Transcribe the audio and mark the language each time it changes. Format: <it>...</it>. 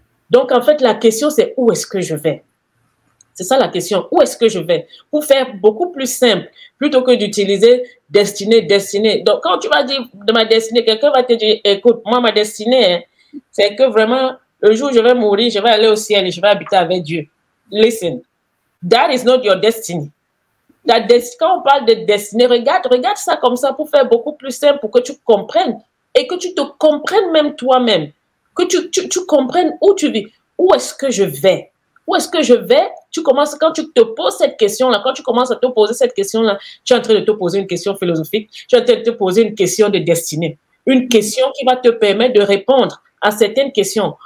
<fr>Donc, en fait, la question, c'est où est-ce que je vais? C'est ça la question. Où est-ce que je vais? Pour faire beaucoup plus simple, plutôt que d'utiliser destinée. Donc, quand tu vas dire de ma destinée, quelqu'un va te dire, écoute, moi, ma destinée, hein, c'est que vraiment, le jour où je vais mourir, je vais aller au ciel et je vais habiter avec Dieu.</fr> <en>Listen, that is not your destiny.</en> <fr>Quand on parle de destinée, regarde ça comme ça pour faire beaucoup plus simple, pour que tu comprennes et que tu te comprennes même toi-même, que tu comprennes où tu vis. Où est-ce que je vais? Où est-ce que je vais? Quand tu te poses cette question-là, quand tu commences à te poser cette question-là, tu es en train de te poser une question philosophique, tu es en train de te poser une question de destinée, une question qui va te permettre de répondre à certaines questions.</fr>